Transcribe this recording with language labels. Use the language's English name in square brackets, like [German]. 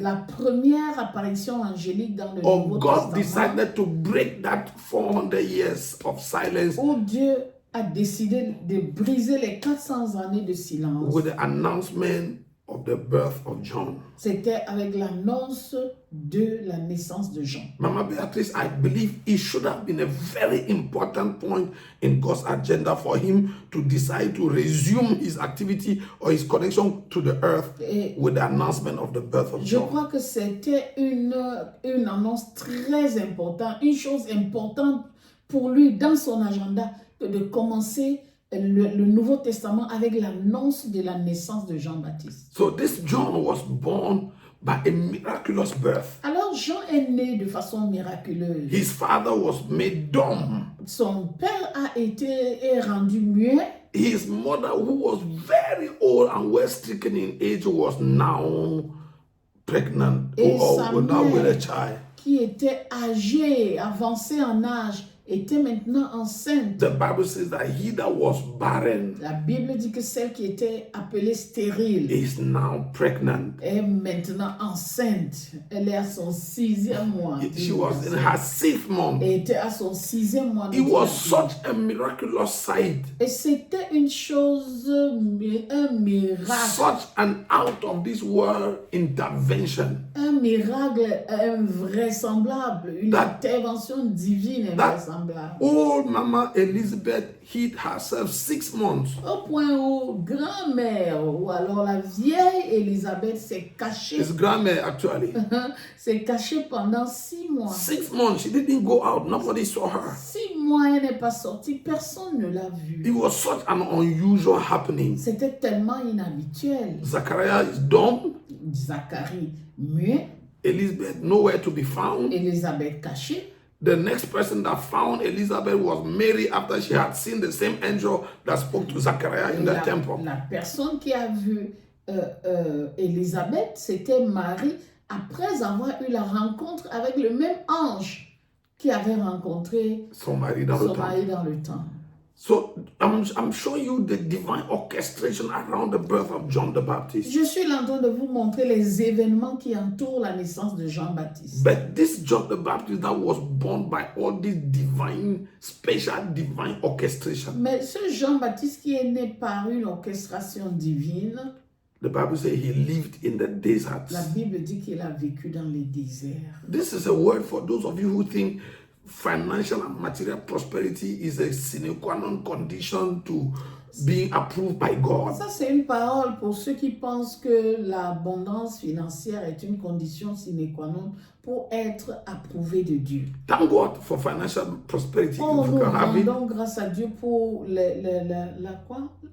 [French] La première apparition angélique dans le [English] Or [French] Nouveau [English] God [French] Testament, [English] decided to break that 400 years of silence [French] où Dieu a décidé de briser les 400 années de silence. [English] with the announcement of the birth of John. [French] C'était avec l'annonce de la naissance de Jean. [English] Mama Beatrice, I believe it should have been a very important point in God's agenda for him to decide to resume his activity or his connection to the earth with the announcement of the birth of [French] Je [English] John. [French] crois que c'était une annonce très importante, une chose importante pour lui dans son agenda de commencer le Nouveau Testament avec l'annonce de la naissance de Jean-Baptiste. [English] So this John was born by a miraculous birth. [French] Alors Jean est né de façon miraculeuse. [English] His father was made dumb. [French] Son père est rendu muet. [English] His mother, who was very old and well stricken in age, was now pregnant [French] Et [English] or [French] sa [English] now with a [French] mère, [English] child. [French] qui était âgée, avancée en âge, était maintenant enceinte. [English] The Bible says that he that was barren [French] La Bible dit que celle qui était appelée stérile [English] is now pregnant. [French] est maintenant enceinte. Elle est à son 6e mois. [English] She was in her 6th month. [French] Elle était à son 6e mois. [English] It was such a miraculous sight, [French] Et c'était une chose, un miracle. [English] such an out of this world intervention. [French] Un miracle invraisemblable, une intervention divine invraisemblable. [English] Old Mama Elizabeth hid herself 6 months. [French] Au point où grand-mère, ou alors la vieille Élisabeth s'est cachée. [English] His grandmother actually. [French] S'est cachée pendant 6 mois. [English] 6 months, she didn't go out. Nobody saw her. [French] 6 mois, elle n'est pas sortie, personne ne l'a vue. [English] It was such an unusual happening. [French] C'était tellement inhabituel. [English] Zachariah is dumb. [French] Zacharie muet, [English] Elizabeth nowhere to be found. [French] Élisabeth cachée. [English] The next person that found Elizabeth was Mary after she had seen the same angel that spoke to Zachariah in the temple. [French] La personne qui a vu Élisabeth, c'était Marie, après avoir eu la rencontre avec le même ange qui avait rencontré Son mari dans le temple. [English] So I'm showing you the divine orchestration around the birth of John the Baptist. [French] Je suis en train de vous montrer les événements qui entourent la naissance de Jean-Baptiste. [English] But this John the Baptist that was born by all this divine, special divine orchestration. [French] Mais ce Jean-Baptiste qui est né par une orchestration divine, [English] the Bible says he lived in the deserts. [French] La Bible dit qu'il a vécu dans les déserts. [English] This is a word for those of you who think financial and material prosperity is a sine qua non condition to being approved by God. [French] Ça, c'est une parole pour ceux qui pensent que l'abondance financière est une condition sine qua non pour être approuvé de Dieu. [English] Thank God for financial prosperity. Oh, If you [French] nous [English] can have it. [French] rendons grâce à Dieu pour la quoi?